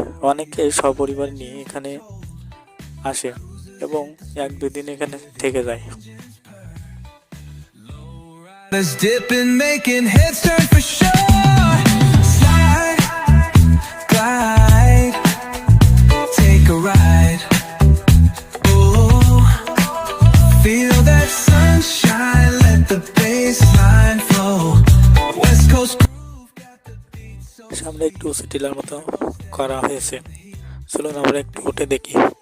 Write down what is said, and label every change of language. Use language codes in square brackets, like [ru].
[bn] অনেকে সপরিবার নিয়ে এখানে আসে এবং 1-2 দিন এখানে থেকে যায়। [en] Let's dip and making heads turn for sure. Slide, glide, take a ride. Oh, feel that sunshine, let the bassline flow. West Coast groove got the beat so. [bn] সামনে একটু সিটিলার মতো করা হয়েছে, চলুন আমরা একটু উঠে দেখি।